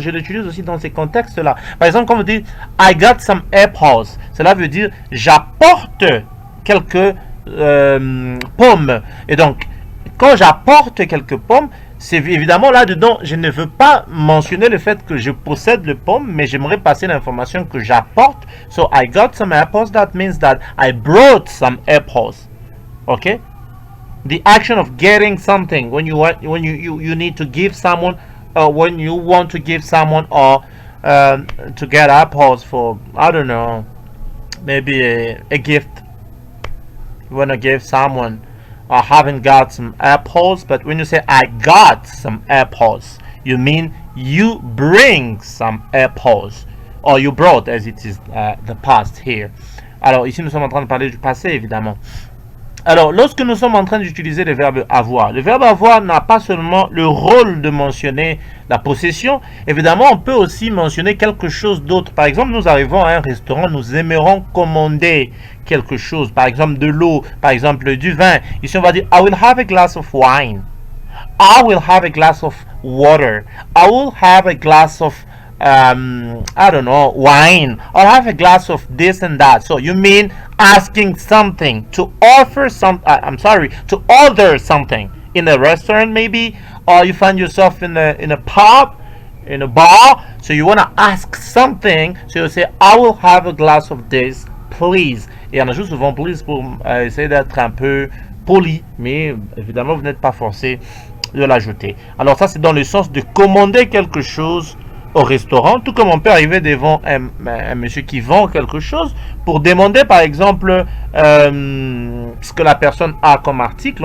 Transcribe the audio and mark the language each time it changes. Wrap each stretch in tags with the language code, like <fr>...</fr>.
<fr>Je l'utilise aussi dans ces contextes-là. Par exemple, quand on dit</fr> <en>I got some apples,</en> <fr>cela veut dire j'apporte quelques pommes. Et donc, quand j'apporte quelques pommes, c'est évidemment là-dedans, je ne veux pas mentionner le fait que je possède le pomme, mais j'aimerais passer l'information que j'apporte.</fr> <en>So, I got some apples, that means that I brought some apples. Okay? The action of getting something when you need to give someone, when you want to give someone, or to get apples for, I don't know, maybe a gift. You want to give someone, I haven't got some apples, but when you say I got some apples, you mean you bring some apples, or you brought, as it is the past here.</en> <fr>Alors ici nous sommes en train de parler du passé évidemment. Alors, lorsque nous sommes en train d'utiliser le verbe avoir, le verbe avoir n'a pas seulement le rôle de mentionner la possession. Évidemment, on peut aussi mentionner quelque chose d'autre. Par exemple, nous arrivons à un restaurant, nous aimerons commander quelque chose. Par exemple, de l'eau, par exemple, du vin. Ici, on va dire,</fr> <en>I will have a glass of wine. I will have a glass of water. I will have a glass of I don't know, wine. I'll have a glass of this and that. So you mean asking something, to offer some, to order something in a restaurant maybe, or you find yourself in a pub, in a bar, so you want to ask something, so you say, I will have a glass of this, please.</en> <fr>Et on ajoute souvent please pour essayer d'être un peu poli, mais évidemment vous n'êtes pas forcé de l'ajouter. Alors ça c'est dans le sens de commander quelque chose au restaurant, tout comme on peut arriver devant un monsieur qui vend quelque chose pour demander par exemple ce que la personne a comme article.</fr>